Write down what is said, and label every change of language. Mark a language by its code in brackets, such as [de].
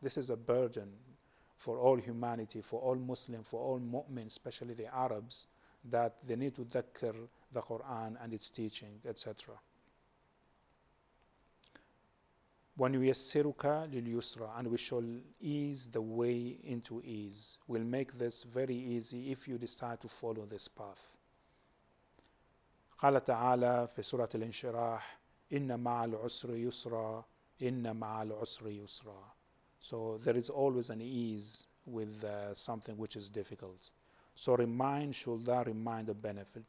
[en] This is a burden for all humanity, for all Muslims, for all mu'min, especially the Arabs, that they need to dhakkar the Quran and its teaching, etc. [ar] وَنُيَسِّرُكَ لِلْيُسْرَى, [en] and we shall ease the way into ease. We'll make this very easy if you decide to follow this path. [ar] قال تعالى في سورة الانشراح إن مع العسر يسرا إن مع العسر يسرا. [en] So there is always an ease with something which is difficult. So remind, should that remind the benefit.